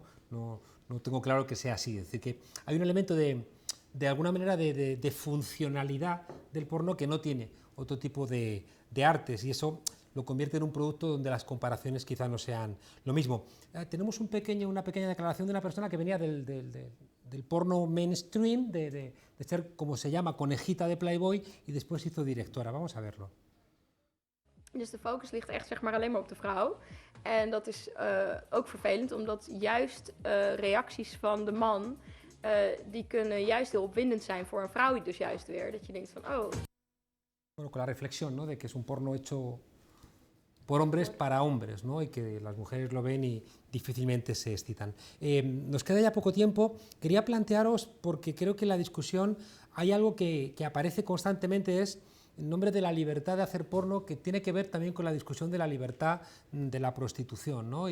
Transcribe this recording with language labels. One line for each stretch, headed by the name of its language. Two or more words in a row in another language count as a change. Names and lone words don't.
Spanish: No tengo claro que sea así. Es decir, que hay un elemento de alguna manera de funcionalidad del porno que no tiene otro tipo de artes, y eso lo convierte en un producto donde las comparaciones quizá no sean lo mismo. Tenemos una pequeña declaración de una persona que venía del porno mainstream, de ser, como se llama, conejita de Playboy, y después hizo directora. Vamos a verlo.
Dutch: Dus de focus ligt echt zeg maar alleen maar op de vrouw. En dat is ook vervelend, omdat juist reacties van de man, die kunnen juist heel opwindend zijn voor een vrouw dus juist weer. Dat je denkt van, oh...
Spanish: Bueno, con la reflexión, ¿no? De que es un porno hecho por hombres para hombres, ¿no? Y que las mujeres lo ven y difícilmente se excitan. Nos queda ya poco tiempo. Quería plantearos, porque creo que en la discusión hay algo que aparece constantemente, es en nombre de la libertad de hacer porno, que tiene que ver también con la discusión de la libertad de la prostitución, ¿no?